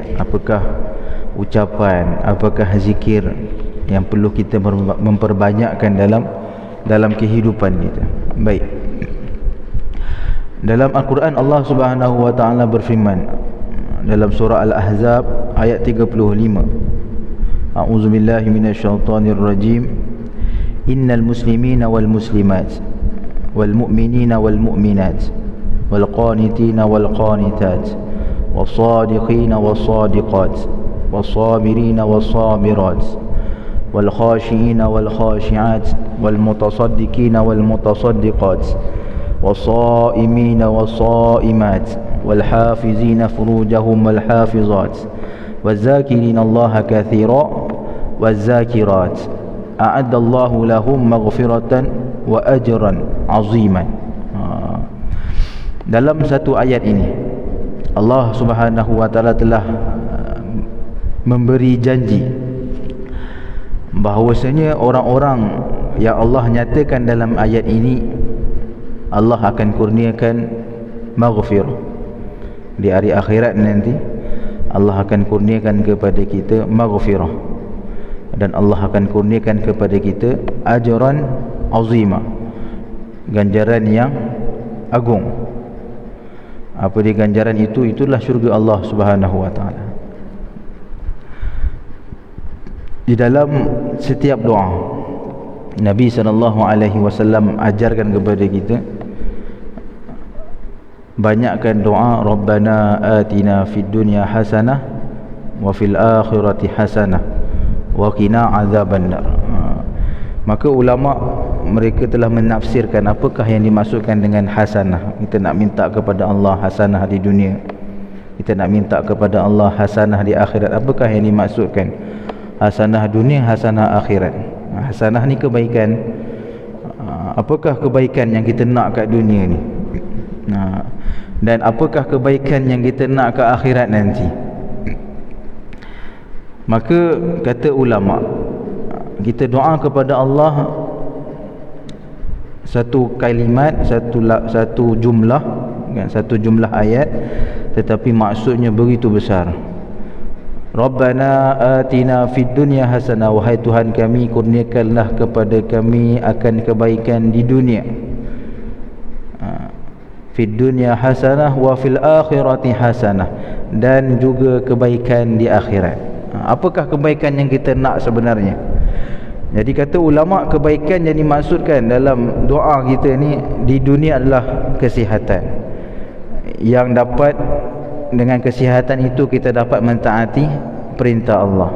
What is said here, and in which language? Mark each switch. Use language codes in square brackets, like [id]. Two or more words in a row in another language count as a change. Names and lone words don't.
[ms] Apakah ucapan, apakah zikir yang perlu kita memperbanyakkan dalam kehidupan kita. Baik. Dalam Al-Quran Allah [ar] سبحانه وتعالى [ms] berfirman dalam surah Al-Ahzab ayat 35. [ar] أعوذ بالله من الشيطان الرجيم. إن المسلمين والمسلمات والمؤمنين والمؤمنات و القانتين والقانتات والصادقين والصادقات والصابرين والصابرات والخاشعين والخاشعات والمتصدقين والمتصدقات والصائمين والصائمات والحافظين فروجهم والحافظات والذاكرين الله كثيرا والذاكرات أعد الله لهم مغفرة وأجرا عظيما. [ms] Dalam satu ayat ini Allah [ar] سبحانه وتعالى [ms] telah memberi janji bahawasanya orang-orang yang Allah nyatakan dalam ayat ini, Allah akan kurniakan maghfirah di hari akhirat nanti. Allah akan kurniakan kepada kita maghfirah, dan Allah akan kurniakan kepada kita [ar] أجرا عظيما, [ms] ganjaran yang agung. Apa dia ganjaran itu? Itulah syurga Allah [ar] سبحانه وتعالى. [ms] Di dalam setiap doa Nabi SAW ajarkan kepada kita banyakkan doa [ar] ربنا آتنا في الدنيا حسنة وفي الآخرة حسنة وقنا عذاب النار. [ms] Maka ulama mereka telah menafsirkan apakah yang dimaksudkan dengan hasanah. Kita nak minta kepada Allah hasanah di dunia, kita nak minta kepada Allah hasanah di akhirat. Apakah yang dimaksudkan? Hasanah dunia, hasanah akhirat. Hasanah ni kebaikan. Apakah kebaikan yang kita nak kat dunia ni? Dan apakah kebaikan yang kita nak ke akhirat nanti? Maka kata ulama, kita doa kepada Allah satu kalimat, satu jumlah kan, satu jumlah ayat, tetapi maksudnya begitu besar. [ar] ربنا آتنا في الدنيا حسنة, [ms] wahai Tuhan kami, kurniakanlah kepada kami akan kebaikan di dunia. [ar] في الدنيا حسنة وفي الآخرة حسنة, [ms] dan juga kebaikan di akhirat. Apakah kebaikan yang kita nak sebenarnya? Jadi kata ulama, kebaikan yang dimaksudkan dalam doa kita ni di dunia adalah kesihatan. Yang dapat, dengan kesihatan itu kita dapat mentaati perintah Allah.